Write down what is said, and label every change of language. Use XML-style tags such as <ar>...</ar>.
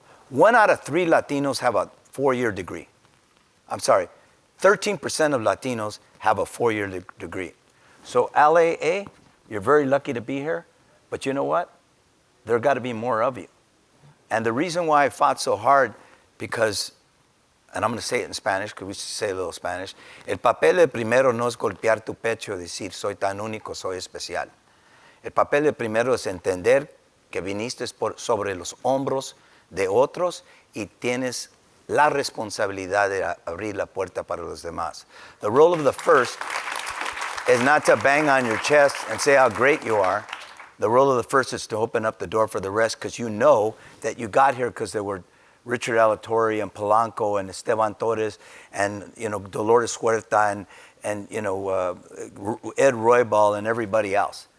<en>1 out of 3 Latinos have a 4-year degree. I'm sorry, 13% of Latinos have a 4-year degree. So LAA, you're very lucky to be here. But you know what? There got to be more of you. And the reason why I fought so hard, because, and I'm going to say it in Spanish, because we should say a little Spanish.</en> <es>El papel de primero no es golpear tu pecho y decir, soy tan único, soy especial. El papel de primero es entender que viniste sobre los hombros de otros y tienes la responsabilidad de abrir la puerta para los demás.</es> <en>The role of the first is not to bang on your chest and say how great you are. The role of the first is to open up the door for the rest, because you know that you got here because there were Richard Alatorre and Polanco and Esteban Torres and Dolores Huerta and Ed Roybal and everybody else.</en>